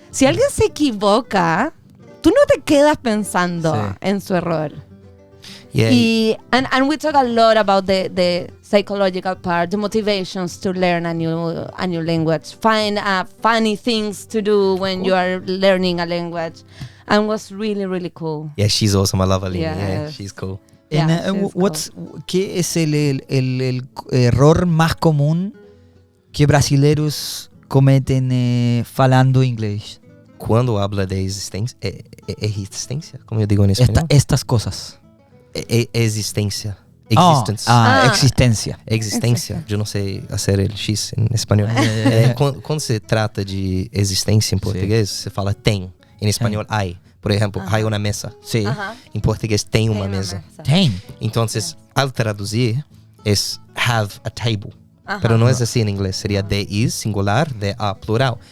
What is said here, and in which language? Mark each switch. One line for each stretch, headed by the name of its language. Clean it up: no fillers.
Spanish: si alguien se equivoca, tú no te quedas pensando Sí. en su error.
English: Yeah. And we talk a lot about the psychological part, the motivations to learn a new language, find funny things to do when you are learning a language, and was really, really cool. Yeah, she's awesome. I love Aline. Yeah, Yes. she's cool. And, Yeah, she's
Spanish: ¿qué es el error más común que brasileros cometen falando inglés? Cuando habla de existencia, como yo digo en español. Estas cosas. Existencia. Existence. Existencia.
Portuguese: Existência. Eu não sei fazer el X em espanhol. Quando se trata de existência em português, você fala tem. Em espanhol, hay. Por exemplo, hay uma mesa.
Spanish: Sí. Ajá.
Portuguese: Em português, tem uma mesa. Tem. Então, al traduzir, é
English: have a table.
Spanish: Pero no es así en inglés. Sería
English: there is singular, there are plural.